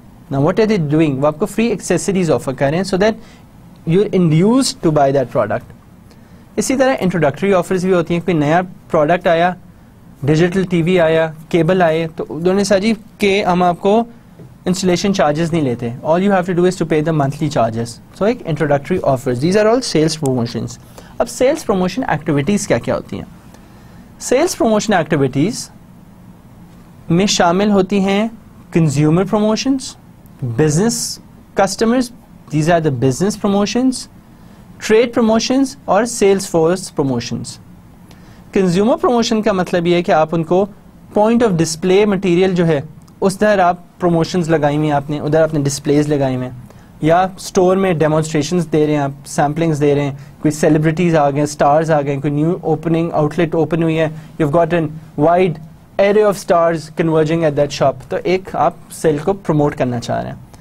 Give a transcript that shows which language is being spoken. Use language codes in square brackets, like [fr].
[en] نا what are they doing, [ur] وہ آپ کو فری ایکسیسریز آفر کر رہے ہیں [en] So that you are induced to buy that product. [ur] اسی طرح انٹروڈکٹری آفرز بھی ہوتی ہیں. کوئی نیا پروڈکٹ آیا, ڈیجیٹل ٹی وی آیا, کیبل آئے, تو انہوں نے ساجی کہ ہم آپ کو انسٹالیشن چارجز نہیں لیتے, [en] all you have to do is to pay the monthly charges. So [ur] ایک [en] introductory offers, these are all sales promotions. [ur] اب sales promotion activities کیا کیا ہوتی ہیں؟ [en] sales promotion activities میں شامل ہوتی ہیں consumer promotions, business customers, these are the business promotions, trade promotions اور sales force promotions. [ur] consumer promotion کا مطلب یہ ہے کہ آپ ان کو point of display material جو ہے اس طرح آپ پروموشنز لگائی ہوئی ہیں, آپ نے ادھر آپ نے ڈسپلیز لگائی ہوئے ہیں, یا اسٹور میں ڈیمونسٹریشنز دے رہے ہیں, آپ سیمپلنگز دے رہے ہیں, کوئی سیلیبریٹیز آ گئے, اسٹارز آ گئے, کوئی new opening out late open ہوئی ہے, [en] you have got an wide array of stars converging at that shop, [ur] تو ایک آپ سیل کو پروموٹ کرنا چاہ رہے ہیں.